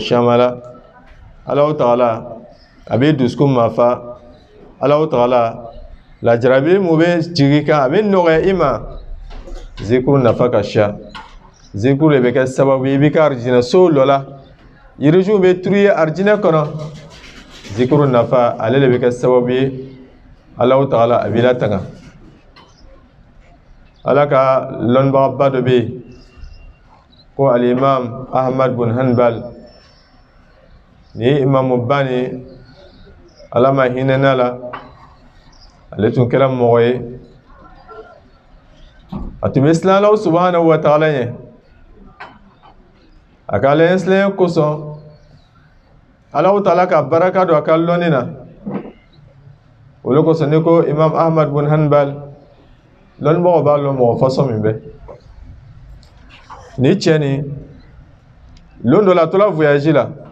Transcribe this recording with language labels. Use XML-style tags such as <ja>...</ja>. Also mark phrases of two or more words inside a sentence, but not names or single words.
<bm>caman la Allahu taala a bɛ dusukun mafa Allahu taala lajarabi mun bɛ jigin kan a bɛ nɔgɔya i ma zikuru nafa ka ca zikuru de bɛ kɛ sababu ye i bɛ ka arijinɛ so dɔ la yirijiw bɛ turu ye arijinɛ kɔnɔ zikuru nafa ale de bɛ kɛ sababu ye Allahu taala a b'i latanga ala ka lɔnnibagaba dɔ bɛ yen ko alimam Ahmad bin Hanbal ni imamu ba ni ala ma hinɛ n'a la ale tun kɛra mɔgɔ ye a tun bɛ siran</bm> <ar>Allahu subhanahu wa taala</ar> <bm>ɲɛ a ka ale siran kosɔn Allahu taala ka baraka don a ka lɔnni na olu kosɔn ni ko imam Ahmad bin Hanbal lɔnnibagaw b'a lɔn mɔgɔ fasɔn min bɛ ni cɛ ni lon dɔ la a tola voyage la</bm>